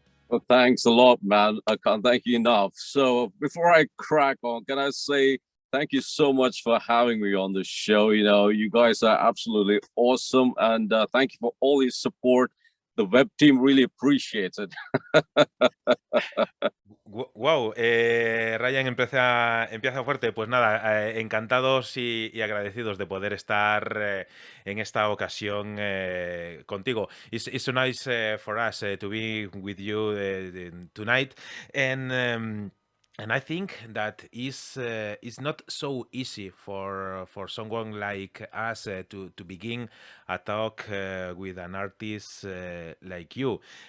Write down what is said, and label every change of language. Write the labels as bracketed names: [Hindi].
[English] Well, thanks a lot, man. I can't thank you enough. So before I crack on, can I say thank you so much for having me on the show. You know, you guys are absolutely awesome. And thank you for all your support. The web team really appreciates it. [Spanish] Wow, Ryan empieza fuerte. Pues nada, encantados y agradecidos de poder estar en esta ocasión contigo. [English] It's so nice for us to be with you tonight, and I think that is not so easy for someone like us to begin a talk with an artist like you.